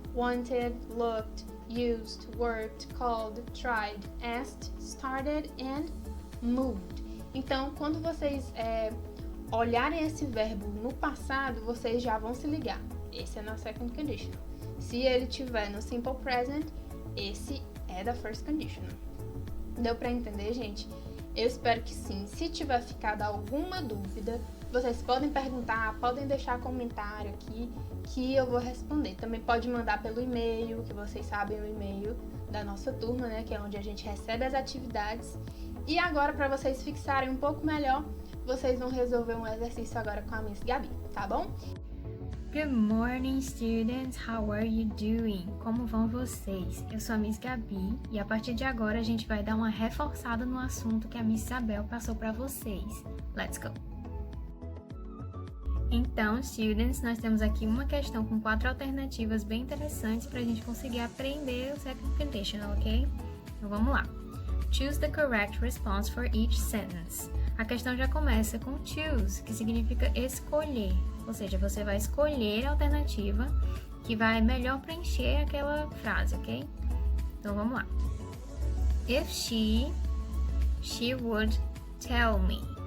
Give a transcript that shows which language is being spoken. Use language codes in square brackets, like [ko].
[en] Wanted, looked, used, worked, called, tried, asked, started and moved. [pt] Então, quando vocês olharem esse verbo no passado, vocês já vão se ligar. Esse é na second conditional. Se ele tiver no simple present, esse é da first conditional. Deu pra entender, gente? Eu espero que sim. Se tiver ficado alguma dúvida, vocês podem perguntar, podem deixar comentário aqui que eu vou responder. Também pode mandar pelo e-mail, que vocês sabem o e-mail da nossa turma, né? Que é onde a gente recebe as atividades. E agora, para vocês fixarem um pouco melhor, vocês vão resolver um exercício agora com a Miss Gabi, tá bom? [en] Good morning, students. How are you doing? [pt] Como vão vocês? Eu sou a Miss Gabi e a partir de agora a gente vai dar uma reforçada no assunto que a Miss Isabel passou para vocês. [en] Let's go! [pt] Então, students, nós temos aqui uma questão com 4 alternativas bem interessantes para a gente conseguir aprender o second conditional, ok? Então vamos lá. [en] Choose the correct response for each sentence. [pt] A questão já começa com choose, que significa escolher. Ou seja, você vai escolher a alternativa que vai melhor preencher aquela frase, ok? Então vamos lá. [en] If she would tell me.